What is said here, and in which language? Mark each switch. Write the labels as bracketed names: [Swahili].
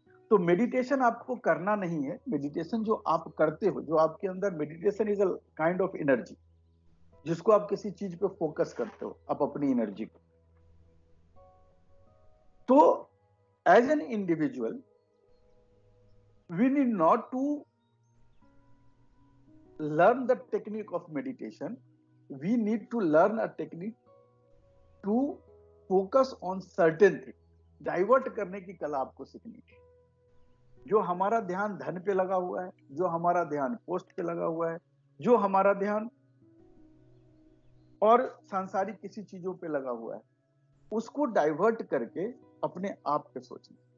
[Hindi] तो मेडिटेशन आपको करना नहीं है। मेडिटेशन जो आप करते हो, जो आपके अंदर, [English] meditation is a kind of energy, [Hindi] जिसको आप किसी चीज पे फोकस करते हो, आप अपनी एनर्जी को। [English] तो as an individual we need not to learn the technique of meditation. We need to learn a technique to focus on certain thing. [Hindi] Divert करने की कला आपको सीखनी है। जो हमारा ध्यान धन पे लगा हुआ है, जो हमारा ध्यान पोस्ट पे लगा हुआ है, जो हमारा ध्यान और सांसारिक किसी चीजों पे लगा हुआ है, उसको डाइवर्ट करके अपने आप पे सोचना।